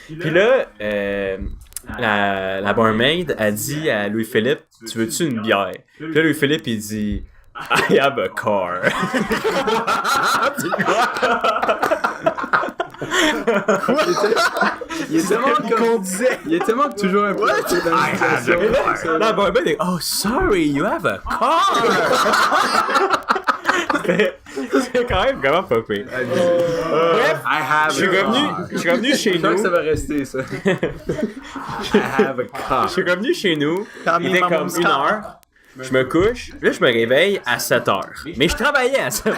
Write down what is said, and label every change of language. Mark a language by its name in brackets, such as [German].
[French] Puis là, la barmaid a dit à Louis-Philippe, tu veux-tu une bière? Puis là, Louis-Philippe, il dit, [English] I have a car. [French] Il est tellement comme... Il est tellement toujours un peu dans la situation. La barmaid est, [English] oh, sorry, you have a car. [French] C'est quand même vraiment pas pire. Bref, je suis revenu chez Je crois que ça nous. va rester, ça. [English] I have a car. [French] Je suis revenu chez nous. Il était comme 1h. Je me couche. Là, je me réveille à 7h. Mais je travaillais à 7h.